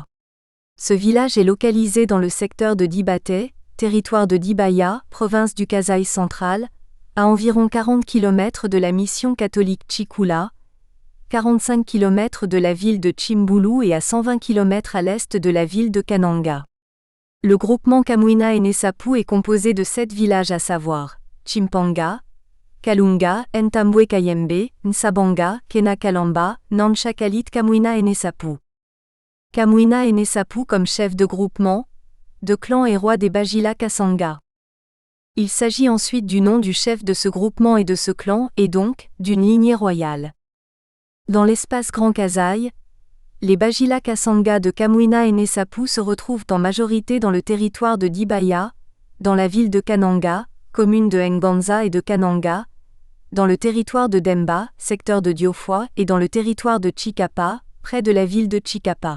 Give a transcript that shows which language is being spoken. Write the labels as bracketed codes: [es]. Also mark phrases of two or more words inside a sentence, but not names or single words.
[fr] Ce village est localisé dans le secteur de Dibaté, territoire de Dibaya, province du Kasaï central, à environ 40 km de la mission catholique Chikula, 45 km de la ville de Chimbulu et à 120 km à l'est de la ville de Kananga. Le groupement Kamuina Enesapu est composé de 7 villages à savoir Chimpanga, Kalunga, Ntambwe Kayembe, Nsabanga, Kenakalamba, Nanchakalit Kamuina Enesapu. Kamuina Enesapu comme chef de groupement, de clan et roi des Bajila Kasanga. Il s'agit ensuite du nom du chef de ce groupement et de ce clan, et donc, d'une lignée royale. Dans l'espace Grand Kasaï, les Bajila Kasanga de Kamuina Enesapu se retrouvent en majorité dans le territoire de Dibaya, dans la ville de Kananga, commune de Nganza et de Kananga, dans le territoire de Demba, secteur de Diofwa, et dans le territoire de Chikapa, près de la ville de Chikapa.